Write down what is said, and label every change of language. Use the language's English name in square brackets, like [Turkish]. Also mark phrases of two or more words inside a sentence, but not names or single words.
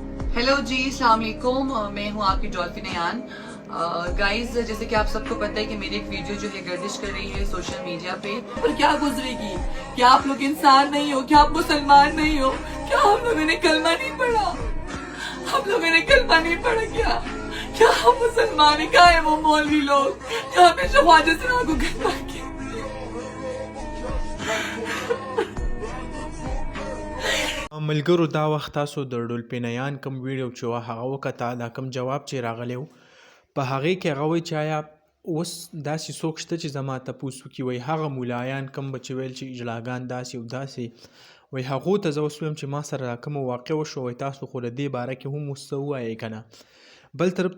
[Urdu] ہیلو جی, [Arabic] السلام علیکم. [Urdu] میں ہوں آپ کی ڈولفن یان۔ گائز، جیسے کہ آپ سب کو پتا ہے کہ میری ایک ویڈیو جو ہے گردش کر رہی ہے [English] social media [Urdu] पे। پر کیا گزرے گی? کیا آپ لوگ انسان نہیں ہو? کیا آپ مسلمان نہیں ہو? کیا آپ لوگوں نے کلمہ نہیں پڑھا؟ آپ لوگوں نے کلمہ نہیں پڑھا کیا? کیا آپ مسلمان ہے? کیا ہے وہ مولوی لوگ جو ہمیشہ خواجہ ثنا کو کلمہ کے [Pashto] ملګرو دا وخت تاسو د ډولفینیان کوم ویډیو چې وه هغه وکته دا کوم جواب چې راغلی و په هغې کې هغه وایي چې آیا اوس داسې څوک شته چې زما تپوس وکړي وایي هغه ملایان کوم به چې ویل چې اجلاګان داسې او داسې وایي هغو ته زه اوس وایم چې ما سره دا کومه واقع وشوه وایي تاسو خو د دې باره کې هم اوس څه ووایئ که نه بل طرف